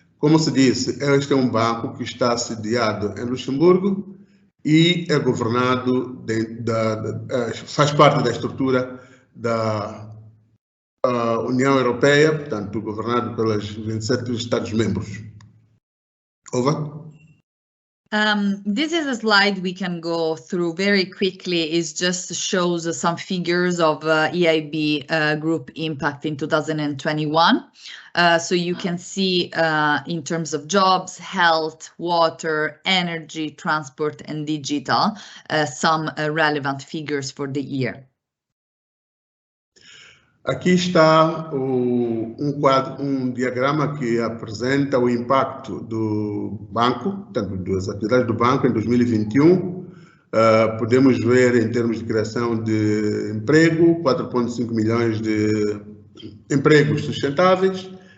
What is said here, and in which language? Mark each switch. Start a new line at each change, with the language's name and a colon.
Portuguese: Como se disse, este é um banco que está sediado em Luxemburgo e é governado, faz parte da estrutura da União Europeia, portanto, governado pelos 27 Estados-membros.
English: Over. This is a slide we can go through very quickly. It just shows some figures of EIB group impact in 2021. So you can see in terms of jobs, health, water, energy, transport, and digital, some relevant figures for the year.
Portuguese: Aqui está um diagrama que apresenta o impacto do banco, tanto das atividades do banco em 2021. Podemos ver em termos de criação de emprego, 4,5 milhões de empregos sustentáveis